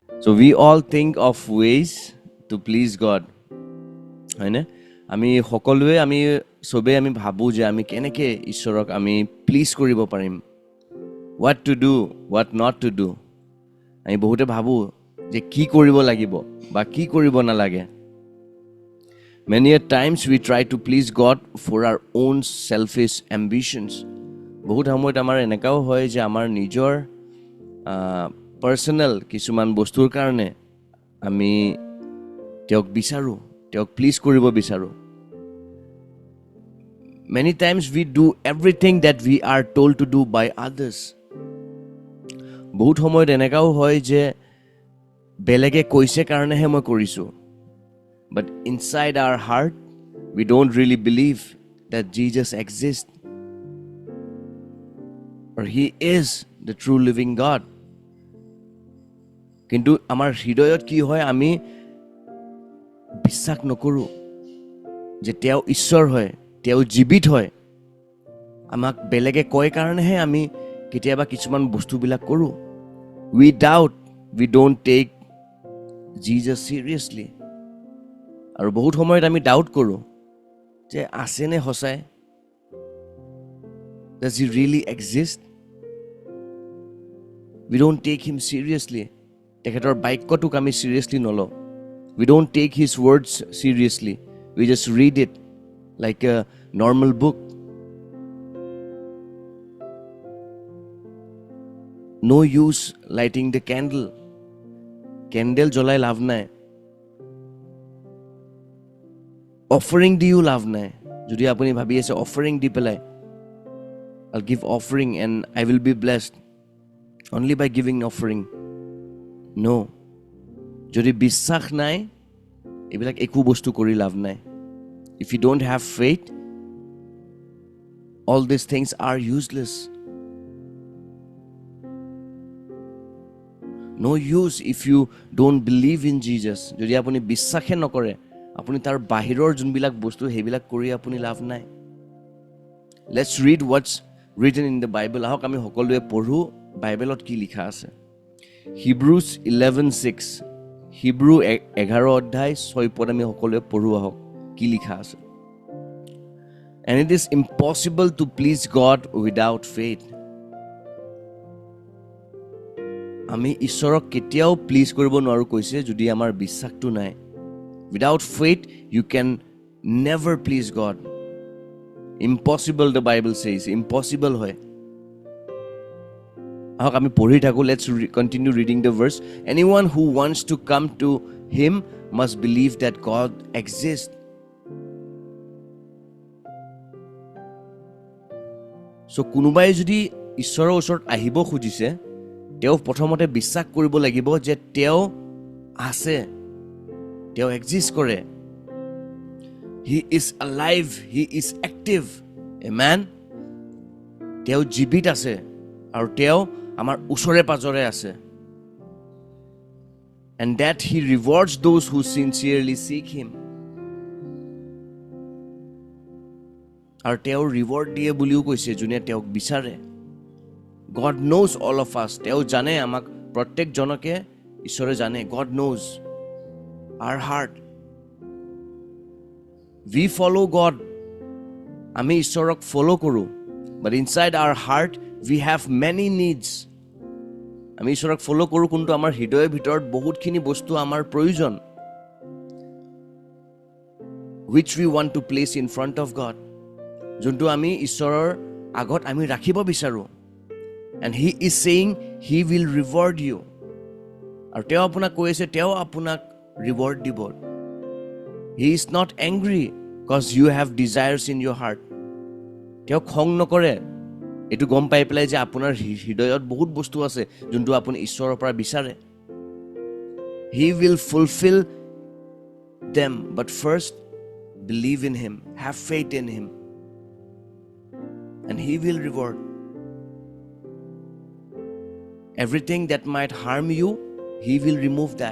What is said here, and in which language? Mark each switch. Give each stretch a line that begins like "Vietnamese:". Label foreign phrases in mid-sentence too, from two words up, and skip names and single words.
English: we all think of ways to please God.
Assamese: হয়নে? আমি সকলোৱে সবে আমি ভাবো যে আমি কেনেকৈ ঈশ্বৰক আমি প্লিজ কৰিব পাৰিম.
English: What to do, what not to do.
Assamese: আমি বহুতে ভাবো যে কি কৰিব লাগিব বা কি কৰিব নালাগে.
English: Many a times we try to please God for our own selfish ambitions.
Assamese: বহুত সময়ত আমাৰ এনেকাও হয় যে আমাৰ নিজৰ পাৰ্চনেল কিছুমান বস্তুৰ কাৰণে আমি তেওঁক বিচাৰোঁ, তেওঁক প্লিজ কৰিব বিচাৰোঁ.
English: Many times we do everything that we are told to do by others.
Assamese: বহুত সময়ত এনেকাও হয় যে বেলেগে কৈছে কাৰণেহে মই কৰিছোঁ.
English: But inside our heart, we don't really believe that Jesus exists. Or He is the true living God.
Assamese: কিন্তু আমাৰ হৃদয়ত কি হয়, আমি বিশ্বাস নকৰোঁ যে তেওঁ ঈশ্বৰ হয়, তেওঁ জীৱিত হয়. আমাক বেলেগে কয় কাৰণেহে আমি কেতিয়াবা কিছুমান বস্তুবিলাক কৰোঁ.
English: We doubt, we don't take Jesus seriously.
Assamese: আৰু বহুত সময়ত আমি ডাউট কৰোঁ যে আছেনে সঁচাই?
English: Does He really exist? We don't take Him seriously.
Assamese: তেখেতৰ বাক্যটোক আমি seriously নলওঁ.
English: We don't take His words seriously. We just read it like a normal book. No use lighting the candle.
Assamese: Candle জ্বলাই লাভ নাই. Offering দিও লাভ নাই. যদি আপুনি ভাবি আছে offering দি পেলাই
English: I'll give offering and I will be blessed only by giving offering. No.
Assamese: যদি বিশ্বাস নাই, এইবিলাক একো বস্তু কৰি লাভ নাই.
English: If you don't have faith, all these things are useless. No use if you don't believe in Jesus.
Assamese: যদি আপুনি বিশ্বাসে নকৰে, আপুনি তাৰ বাহিৰৰ যোনবিলাক বস্তু সেইবিলাক কৰি আপুনি লাভ নাই.
English: Let's read what's written in the Bible.
Assamese: আহক আমি সকলোৱে পঢ়ো বাইবেলত কি লিখা আছে.
English: Hebrews 11:6.
Assamese: হিব্ৰু 11 অধ্যায় 6 পদ আমি সকলোৱে পঢ়ো আহক কি লিখা আছে.
English: And it is impossible to please God without faith.
Assamese: আমি ঈশ্বৰক কেতিয়াও প্লিজ কৰিব নোৱাৰো কৈছে যদি আমাৰ বিশ্বাসটো নাই.
English: Without faith you can never please God. Impossible, the Bible says.
Assamese: Impossible হয়. আহক আমি পঢ়ি থাকো.
English: Let's continue reading the verse. Anyone who wants to come to Him must believe that God exists.
Assamese: So কোনোবাই যদি ঈশ্বৰৰ ওচৰত আহিব খুজিছে, তেওঁ প্ৰথমতে বিশ্বাস কৰিব লাগিব যে তেওঁ আছে, তেওঁ এক্সিষ্ট কৰে.
English: He is alive, He is active. Amen.
Assamese: তেওঁ জীৱিত আছে আৰু তেওঁ আমাৰ ওচৰে পাজৰে আছে.
English: And that He rewards those who sincerely seek Him.
Assamese: আৰু তেওঁ ৰিৱাৰ্ড দিয়ে বুলিও কৈছে যোনে তেওঁক বিচাৰে.
English: God knows all of us.
Assamese: তেওঁ জানে আমাক প্ৰত্যেকজনকে ঈশ্বৰে জানে.
English: God knows our heart. We follow God.
Assamese: আমি ঈশ্বৰক ফলো কৰোঁ.
English: But inside our heart we have many needs.
Assamese: আমি ঈশ্বৰক ফলো কৰোঁ কিন্তু আমাৰ হৃদয়ৰ ভিতৰত বহুতখিনি বস্তু আমাৰ প্ৰয়োজন.
English: Which we want to place in front of God.
Assamese: যোনটো আমি ঈশ্বৰৰ আগত আমি ৰাখিব বিচাৰোঁ.
English: And He is saying He will reward you.
Assamese: আৰু তেওঁ আপোনাক কৈ আছে তেওঁ আপোনাক ৰিৱাৰ্ড দিব.
English: He is not angry because you have desires in your heart.
Assamese: তেওঁ খং নকৰে এইটো গম পাই পেলাই যে আপোনাৰ হৃদয়ত বহুত বস্তু আছে যোনটো আপুনি ঈশ্বৰৰ পৰা বিচাৰে.
English: He will fulfill them, but first believe in Him, have faith in Him, and He will reward. Everything that might harm you, He will remove that.